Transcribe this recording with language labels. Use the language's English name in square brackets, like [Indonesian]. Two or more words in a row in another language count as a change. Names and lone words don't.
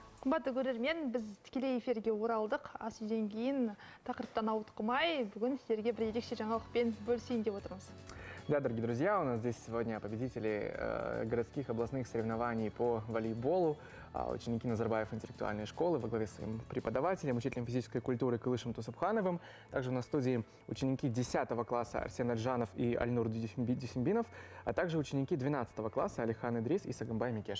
[Kazakh] Қымбатты көрермен, біз тікелей эфирге оралдық. Ас үйден кейін тақырыптан ауытқымай, бүгін сіздерге бір ерекше жаңалықпен бөлісейін деп отырмыз. [Russian] Да, дорогие друзья, у нас здесь сегодня победители городских областных соревнований по волейболу, ученики Назарбаев интеллектуальной школы во главе с своим преподавателем, учителем физической культуры Кылышем Тусапхановым. Также у нас в студии ученики 10 класса Арсен Аджанов и Альнур Дюсимбинов, а также ученики 12 класса Алихан Идрис и Сагымбай Микеш.